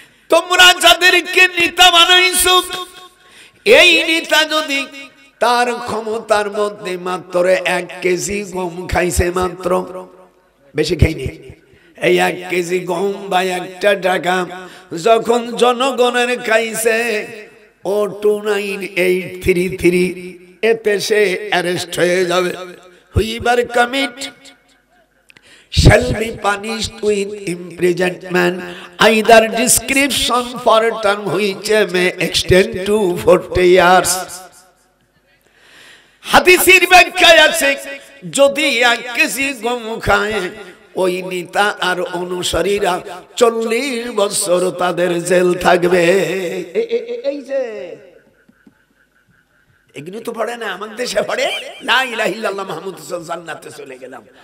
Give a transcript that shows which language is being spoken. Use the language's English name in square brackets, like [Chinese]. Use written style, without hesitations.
[Bangla] তোমরা যাদেরকে নেতা বানাইছো, এই নেতা যদি তার ক্ষমতার মধ্যে মাত্র 1 কেজি গম খাইছে, মাত্র, বেশি খাইনি, এই 1 কেজি গম বা 1 টাকা যখন জনগণের খাইছে, ও 29833 এতে সে অ্যারেস্ট হয়ে যাবে। [English] Whoever commit shall be punished with imprisonment, either description for a term which may extend to 40 years. [Bangla] হাদিসের ব্যাখ্যায় আছে, যদি 1 কেজি গম খায় ওই নেতা আর অনুসারীরা 40 বছর তাদের জেল থাকবে। এই যে এগুলো তো পড়ে না, আমাদের দেশে পড়ে [Arabic] লা ইলাহা ইল্লাল্লাহ মুহাম্মাদুর রাসূলুল্লাহ, [Bangla] জান্নাতে চলে গেলাম।